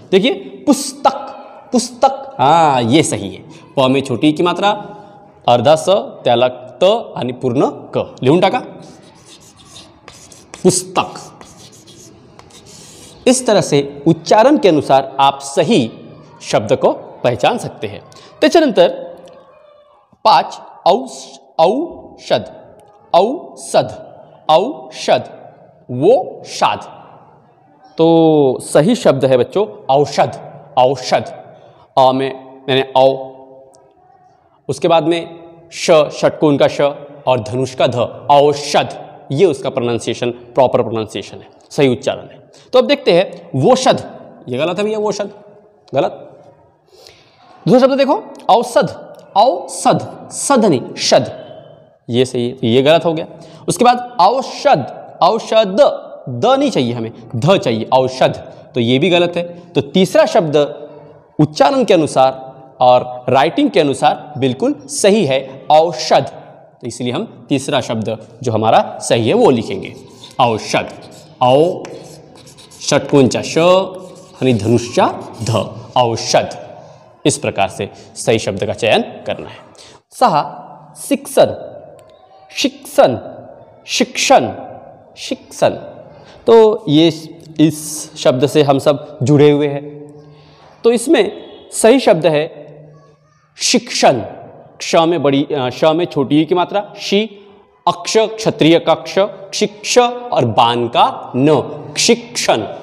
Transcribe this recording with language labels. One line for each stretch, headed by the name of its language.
Hindi: देखिए पुस्तक, पुस्तक, हाँ ये सही है।
Marathi: प में छोटी की मात्रा, अर्धा स त्याला त आणि पूर्ण क, लिहून टाका पुस्तक।
Hindi: इस तरह से उच्चारण के अनुसार आप सही शब्द को पहचान सकते हैं।
Marathi: त्याच्यानंतर
Hindi: 5 औषध, औषध, औषध, वो शाद। तो सही शब्द है बच्चों औषध, औषध। अ में मैंने औ, उसके बाद में श, षटकोण का श और धनुष का ध, औषध, ये उसका प्रोनाउंसिएशन, प्रॉपर प्रोनाउंसिएशन है, सही उच्चारण है। तो अब देखते हैं वोषध, ये गलत है भैया, वोषध गलत। दूसरा शब्द देखो औषध, औषध, सध नहीं शध, ये सही है, ये गलत हो गया। उसके बाद औषध, औषध, द नहीं चाहिए हमें, ध चाहिए, औषध, तो ये भी गलत है। तो तीसरा शब्द उच्चारण के अनुसार और राइटिंग के अनुसार बिल्कुल सही है, औषध। तो इसलिए हम तीसरा शब्द जो हमारा सही है वो लिखेंगे, औषध।
Marathi: औ षटकोणचा श आणि धनुषचा ध, औषध।
Hindi: इस प्रकार से सही शब्द का चयन करना है। 6 शिक्षण, शिक्षण, शिक्षण, शिक्षण। तो ये इस शब्द से हम सब जुड़े हुए हैं। तो इसमें सही शब्द है शिक्षण, क्ष में बड़ी, श में छोटी की मात्रा, शी, अक्ष क्षत्रिय का क्ष, शिक्ष और बान का न, शिक्षण।